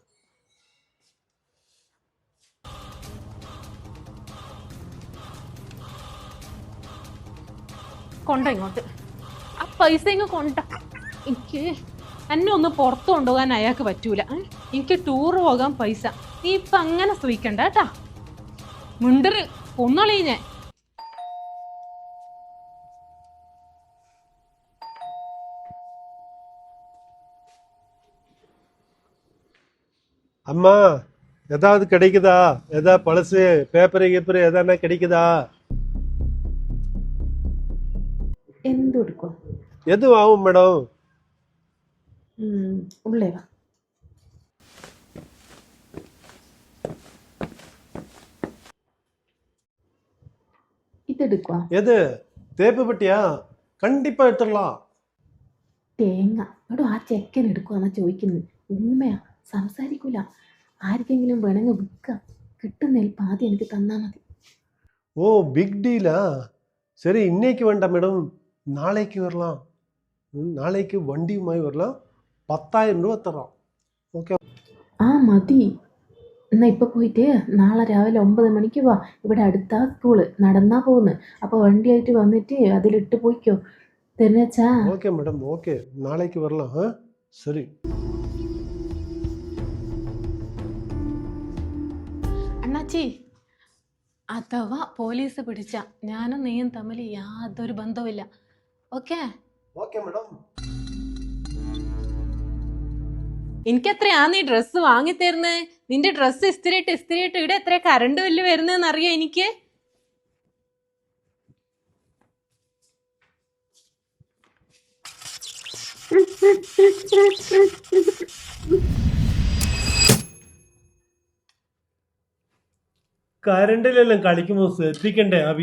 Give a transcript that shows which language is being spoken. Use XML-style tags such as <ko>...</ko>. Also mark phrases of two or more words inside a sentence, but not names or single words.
<ml>കൊണ്ട ഇങ്ങോട്ട് ആ പൈസ ഇങ്ങ് കൊണ്ട. എനിക്ക് എന്നെ ഒന്ന് പുറത്തു കൊണ്ടുപോകാൻ അയാൾക്ക് പറ്റൂല. എനിക്ക് ടൂർ പോകാൻ പൈസ. നീ ഇപ്പം അങ്ങനെ ശ്രമിക്കണ്ട കേട്ടാ. മുണ്ടര് കൊന്നളീ ഞാൻ.</ml> <ta>அம்மா, ஏதாவது கிடைக்குதா? ஏதா பழசு பேப்பரு கீப்பரு எதானா கிடைக்குதா?</ta> <ml>എന്തെടുക്കോ?</ml> <ta>எதுவும் ஆகும் மேடம்.</ta> <ml>ഉള്ളേ വാ. ഇതെടുക്കുക.</ml> <ta>எது? தேப்பு பட்டியா? கண்டிப்பா எடுத்துடலாம்.</ta> <ml>തേങ്ങ എടോ, ആ ചെക്കൻ എടുക്കുവാന്നാ ചോദിക്കുന്നത്. ഉമ്മയാ, സംസാരിക്കൂല. ആർക്കെങ്കിലും വേണമെങ്കിൽ വിൽക്കാം. കിട്ടുന്നതിൽ പാതി എനിക്ക് തന്നാ മതി.</ml> <ta>ஓ,</ta> <en>big deal?</en> <ta>சரி, இன்னைக்கு வேண்டாம் மேடம், நாளைக்கு வரலாம். நாளைக்கு வண்டியுமாய் வரலாம். 10,000 ரூபா தரோம். ஓகே?</ta> <ml>ആ മതി. എന്നാ ഇപ്പൊ പോയിട്ട് നാളെ രാവിലെ 9 മണിക്ക് വാ. ഇവിടെ അടുത്താ സ്കൂള്, നടന്നാ പോകുന്നു. അപ്പൊ വണ്ടിയായിട്ട് വന്നിട്ട് അതിലിട്ട് പോയിക്കോ. തരുന്നച്ചാ.</ml> <ta>ஓகே மேடம், ஓகே, நாளைக்கு வரலாம். சரி.</ta> <ml>അണ്ണാച്ചി, അഥവാ പോലീസ് പിടിച്ച ഞാനും നീയും തമ്മിൽ യാതൊരു ബന്ധവുമില്ല. ഓക്കെ?</ml> <ta>ஓகே மேடம்.</ta> <ml>എനിക്കെത്രയാ നീ ഡ്രസ്സ് വാങ്ങിത്തരുന്നത്? നിന്റെ ഡ്രസ്സ് ഇസ്തിരിയിട്ട് ഇവിടെ എത്ര കറണ്ട് ബില്ല് വരുന്നതെന്ന് അറിയാം എനിക്ക്. കരണ്ടിലെല്ലാം കളിക്കുമ്പോൾ ശ്രദ്ധിക്കണ്ടേ ആവി?</ml>